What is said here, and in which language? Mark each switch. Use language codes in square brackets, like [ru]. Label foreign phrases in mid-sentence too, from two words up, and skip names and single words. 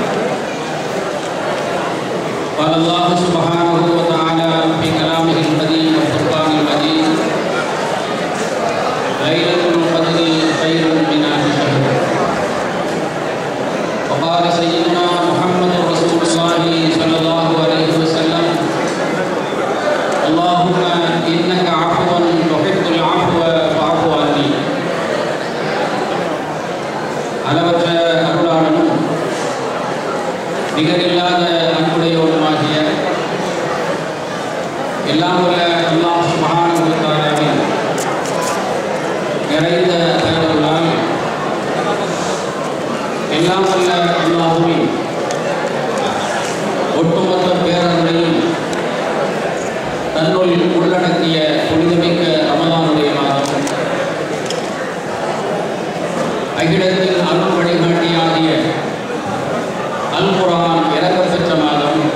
[ar] قال الله سبحانه وتعالى في كلامه القديم والفرقان المجيد: ليلة القدر خير من ألف شهر. وقال سيدنا محمد رسول الله صلى الله عليه وسلم: اللهم إنك عفو تحب العفو فاعف عني. [ta] அளவற்ற அருளாளனும் நிகரில்லாத அன்புடையவனுமாகிய எல்லாம் உள்ள [ar] الله سبحانه وتعالى [ta] நிறைந்த தயவுகளால் எல்லாம் உள்ள அல்லாஹ்வின் ஒட்டுமொத்த பேரருளையும் தன்னுள் உள்ளடக்கிய புனிதமிக்க ரமலானுடைய மாதம் அகிலத்தில் அருள் வழிகாட்டியாகிய அல் குர்ஆன் இறக்கப்பெற்ற மாதம்.